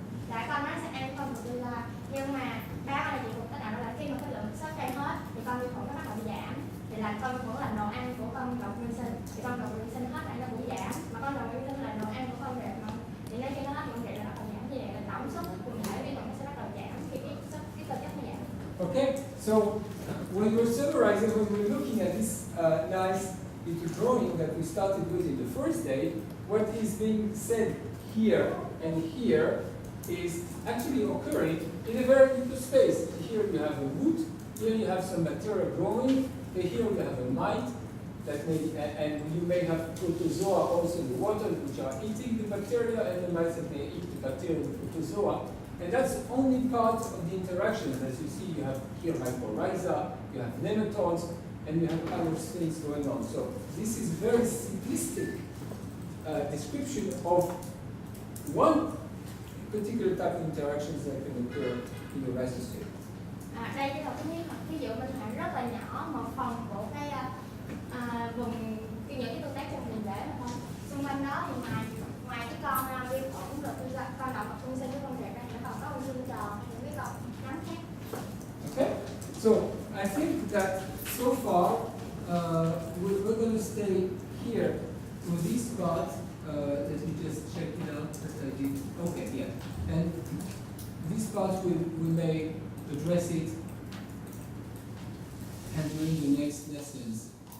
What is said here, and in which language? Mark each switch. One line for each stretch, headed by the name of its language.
Vietnamese: Dạ con nó sẽ ăn con Medulla, nhưng mà ba con là gì cũng tất cả là khi mà cái lượng substrate hết thì con vi khuẩn nó bắt đầu bị giảm, thì là con vẫn là đồ ăn của con động nguyên sinh, thì con động nguyên sinh hết lại nó cũng giảm, mà con động nguyên sinh là đồ ăn của con rệp mà, thì nên khi nó hết con rệp là bắt đầu giảm, như vậy là tổng suất quần thể vi khuẩn nó sẽ bắt đầu giảm khi cái cơ chất nó giảm.
English: Okay, so when we're summarizing, when we're looking at this nice little drawing that we started with in the first day, what is being said here and here is actually occurring in a very little space. Here you have a root, here you have some material growing, here you have a mite, that may, and you may have protozoa also in the water which are eating the bacteria, and the mites that may eat the bacteria and the protozoa. And that's only part of the interaction. As you see, you have here mycorrhiza, you have nematodes, and you have other things going on. So this is very simplistic description of one particular type of interactions that can occur in the rhizosome.
Vietnamese: Đây cái đầu tiên ví dụ mình thấy rất là nhỏ một phần của cái vùng những cái tương tác trong đường rễ mà thôi. Xung quanh đó thì ngoài cái con vi khuẩn rồi con động vật tương sinh với con rệp ra nó còn có con xương tròn những cái con nấm khác.
English: Okay, so I think that so far we're going to stay here for this part. Let me just check it out that I did. Okay, yeah, and this part we may address it and during the next lessons.